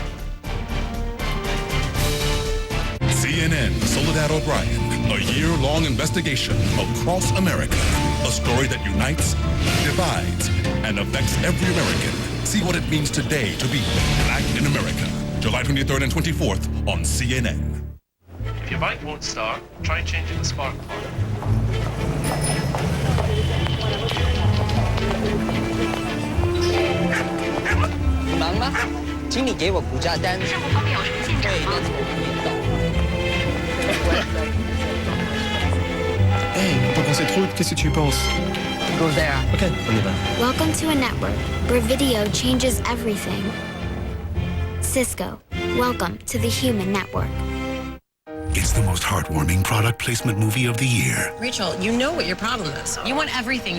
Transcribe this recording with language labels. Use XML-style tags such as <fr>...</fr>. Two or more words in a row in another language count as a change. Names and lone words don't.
<en>CNN Soledad O'Brien, a year-long investigation across America. A story that unites, divides, and affects every American. See what it means today to be black in America. July 23rd and 24th on CNN. If your bike won't start, try changing the spark plug.</en> <zh>你忙吗？请你给我股价单。对，但是我不懂。</zh> <fr>Hey, on peut penser trop, qu'est-ce que tu penses?</fr> <en>Go there.</en> <fr>Ok, on y va.</fr> <en>Welcome to a network where video changes everything. Cisco, welcome to the Human Network. It's the most heartwarming product placement movie of the year. Rachel, you know what your problem is. You want everything.</en>